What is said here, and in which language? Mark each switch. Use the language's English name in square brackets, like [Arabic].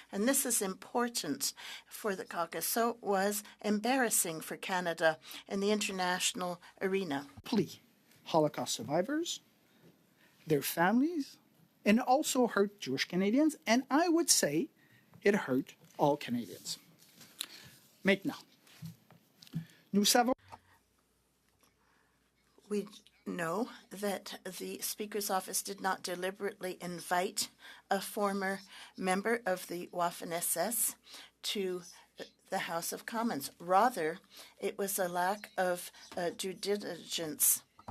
[English] And this is important for the caucus. So it was embarrassing for Canada in the international arena. Plea Holocaust survivors, their families, and also hurt Jewish Canadians, and I would say it hurt all Canadians. [French] Maintenant, nous savons. [English] We know that the Speaker's office did not deliberately invite a former member of the Waffen-SS to the House of Commons. Rather, it was a lack of due diligence.